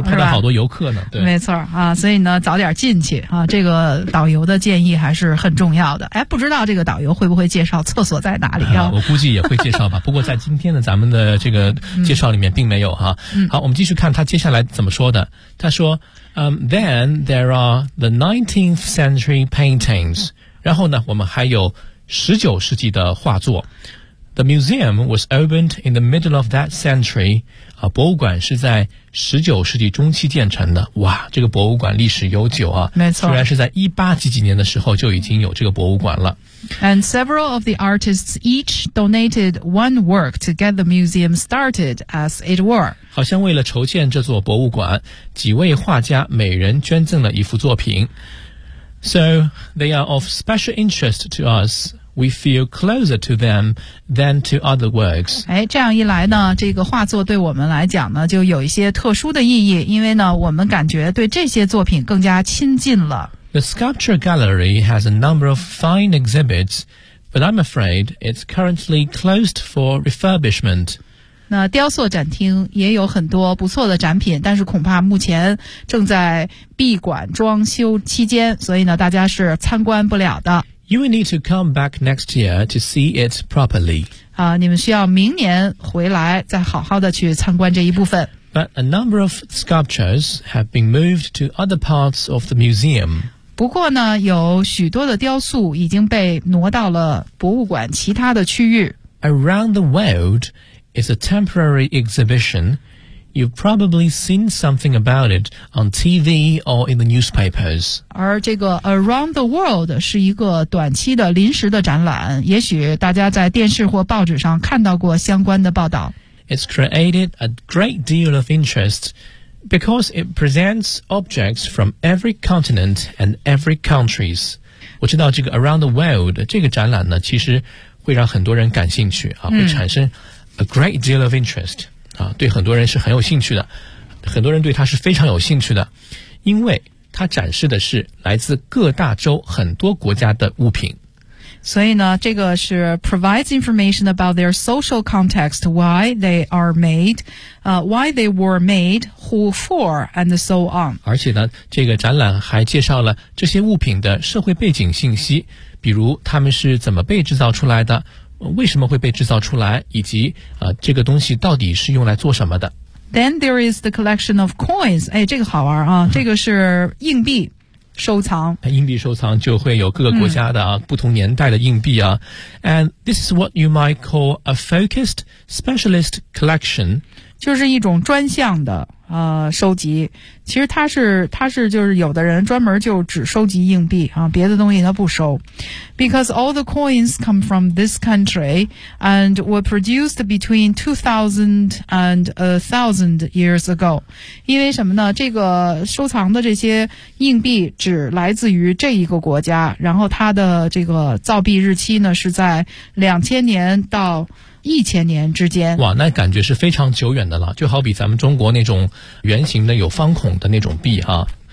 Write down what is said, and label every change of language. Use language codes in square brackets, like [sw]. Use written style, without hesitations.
[zh] 拍了好多游客呢。对，没错啊，所以呢，早点进去啊，这个导游的建议还是很重要的。哎，不知道这个导游会不会介绍厕所在哪里啊？我估计也会介绍吧。不过在今天的咱们的这个介绍里面并没有哈。好，我们继续看他接下来怎么说的。他说， [en] then there are the 19th century paintings。 [zh] 然后呢，我们还有19世纪的画作。 [en] The museum was opened in the middle of that century [zh] 啊，博物馆是在19世纪中期建成的，哇，这个博物馆历史悠久啊，没错，居然是在18几几年的时候就已经有这个博物馆了。 [en] And several of the artists each donated one work to get the museum started as it were. [zh] 好像为了筹建这座博物馆，几位画家每人捐赠了一幅作品。 [en] So they are of special interest to us. We feel closer to them than to other works. [zh] 哎，这样一来呢，这个画作对我们来讲呢，就有一些特殊的意义，因为呢，我们感觉对这些作品更加亲近了。 [en] The Sculpture Gallery has a number of fine exhibits, but I'm afraid it's currently closed for refurbishment. [zh] 那雕塑展厅也有很多不错的展品，但是恐怕目前正在闭馆装修期间，所以呢，大家是参观不了的。 [en] You will need to come back next year to see it properly. [zh] 啊，你们需要明年回来再好好的去参观这一部分。 [en] But a number of sculptures have been moved to other parts of the museum. [zh] 不过呢，有许多的雕塑已经被挪到了博物馆其他的区域。 [en] Around the world is a temporary exhibition. You've probably seen something about it on TV or in the newspapers. [zh] 而这个 Around the World 是一个短期的临时的展览，也许大家在电视或报纸上看到过相关的报道。 [en] It's created a great deal of interest because it presents objects from every continent and every countries. [zh] 我知道这个 Around the World 这个展览呢，其实会让很多人感兴趣啊，会产生 [en] a great deal of interest。 [zh] 啊，对很多人是很有兴趣的，很多人对它是非常有兴趣的，因为它展示的是来自各大洲很多国家的物品。所以呢，这个是 [en] provides information about their social context, why they are made, why they were made, who for, and so on. [zh] 而且呢，这个展览还介绍了这些物品的社会背景信息，比如他们是怎么被制造出来的。为什么会被制造出来，以及这个东西到底是用来做什么的。 [en] Then there is the collection of coins. [zh] 哎，这个好玩啊，这个是硬币收藏。硬币收藏就会有各个国家的啊，不同年代的硬币啊。 [en] And this is what you might call a focused specialist collection. [zh] 就是一种专项的收集。其实它是就是有的人专门就只收集硬币啊，别的东西它不收。 [en] Because all the coins come from this country and were produced between 2000 and 1000 years ago. [zh] 因为什么呢？这个收藏的这些硬币只来自于这一个国家，然后它的这个造币日期呢是在2000年到1000年之间。哇，那感觉是非常久远的了，就好比咱们中国那种圆形的有方孔的那种币哈。